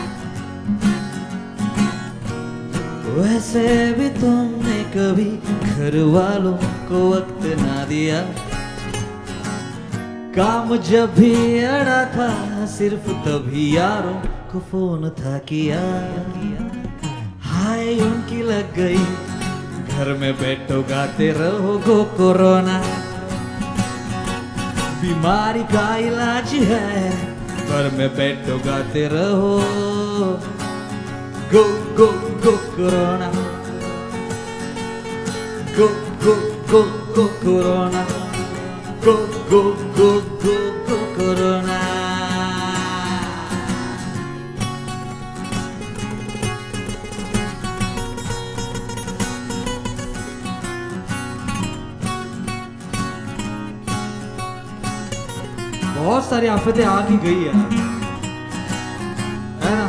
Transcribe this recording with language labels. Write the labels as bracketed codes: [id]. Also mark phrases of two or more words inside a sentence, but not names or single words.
[hi] वैसे भी तुमने कभी घर वालों को वक्त ना दिया, काम जब भी अड़ा था सिर्फ तभी यारों को फोन था किया। हाय उनकी लग गई, घर में बैठो गाते रहो [en] go Corona. [hi] बीमारी का इलाज है, घर में बैठो गाते रहो [en] go go go Corona. go go go go Corona. go go go go go Corona. [hi] बहुत सारी आफतें आ की गई यार, है ना।